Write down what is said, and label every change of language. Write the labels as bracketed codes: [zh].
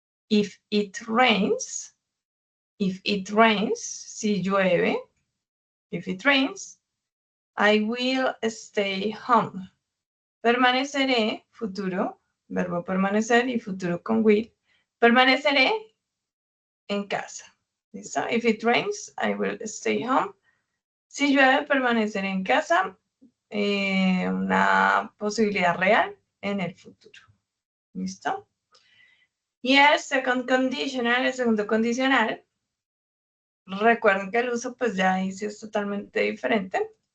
[en] If it rains, [es] si llueve, [en] if it rains, I will stay home. [es] Permaneceré, futuro, verbo permanecer y futuro con will. Permaneceré en casa. ¿Listo? [en] If it rains, I will stay home. [es] Si llueve, permaneceré en casa. Una posibilidad real en el futuro. ¿Listo? Y el [en] second conditional, [es] el segundo condicional, recuerden que el uso pues ya ahí sí es totalmente diferente.